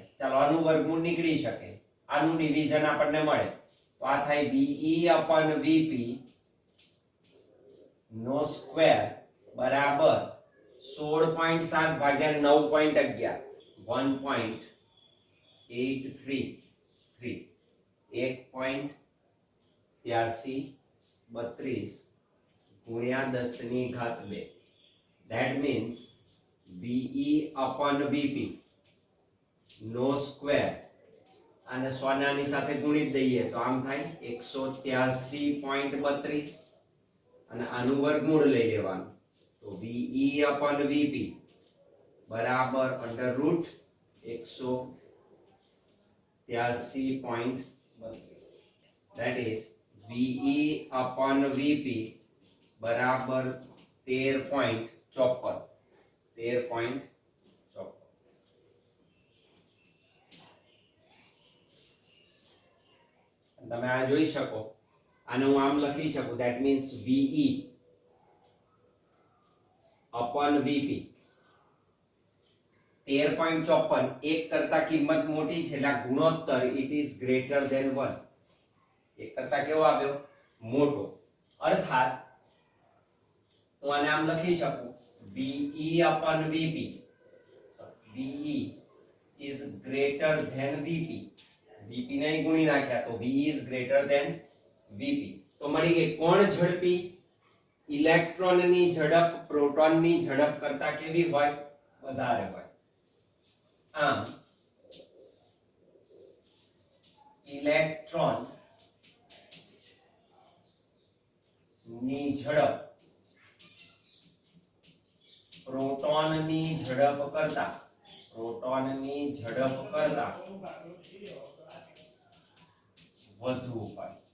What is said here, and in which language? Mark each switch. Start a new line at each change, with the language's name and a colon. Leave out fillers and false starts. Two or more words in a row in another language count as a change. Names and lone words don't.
Gujarati: ચાલો આનું વર્ગમૂળ નીકળી શકે, આનું ડિવિઝન આપણને મળે તો આ થાય
English: VE upon VP
Gujarati: નો સ્ક્વેર બરાબર 16.7 ભાગ્યા 9.11 1.833 1.8332 ગુણ્યા 10 ની ઘાત 2.
English: That means VE upon VP
Gujarati: નો સ્ક્વેર અને સોનાની સાથે ગુણિત દઈએ તો આમ થાય 183.32 અને આનું વર્ગમૂળ લઈ લેવાનું તો
English: VE upon VP
Gujarati: બરાબર
English: under root
Gujarati: 183.32.
English: That is VE upon VP
Gujarati: બરાબર
English: 13.54.
Gujarati: તમે આ જોઈ શકો, આને હું આમ લખી શકું,
English: that means VE upon VP 13.54.
Gujarati: એક કરતા કિંમત મોટી છે એટલે ગુણોત્તર
English: it is greater than 1.
Gujarati: એક કરતા કેવો આવ્યો? મોટો. અર્થાત હું આને આમ લખી શકું
English: VE upon VP, VE is greater than VP. VP
Gujarati: ને ગુણી નાખ્યા તો
English: VE is greater than VP.
Gujarati: તો મળી ગઈ કોણ ઝડપી? ઇલેક્ટ્રોનની ઝડપ પ્રોટોનની ઝડપ કરતા કેવી હોય? વધારે હોય. આમ ઇલેક્ટ્રોન ની ઝડપ પ્રોટોનની ઝડપ કરતા વધુ હોય.